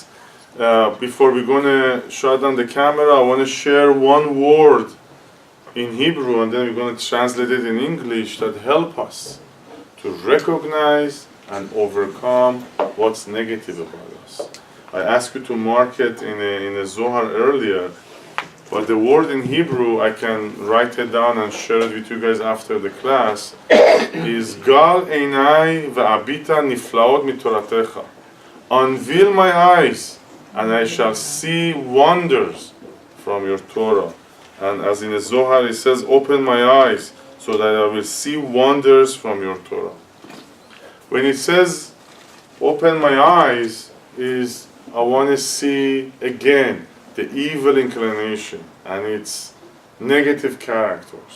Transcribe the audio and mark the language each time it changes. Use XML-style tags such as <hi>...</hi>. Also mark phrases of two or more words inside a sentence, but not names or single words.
<en>Before we're going to shut down the camera, I want to share one word in Hebrew, and then we're going to translate it in English, that help us to recognize and overcome what's negative about us. I asked you to mark it in a Zohar earlier, but the word in Hebrew, I can write it down and share it with you guys after the class, is</en> <he>גל עיני ואביטה נפלאות מתורתך.</he> <en>Unveil my eyes, and I shall see wonders from your Torah. And as in the Zohar it says, open my eyes, so that I will see wonders from your Torah. When it says, open my eyes, is I want to see again the evil inclination and its negative characters.</en>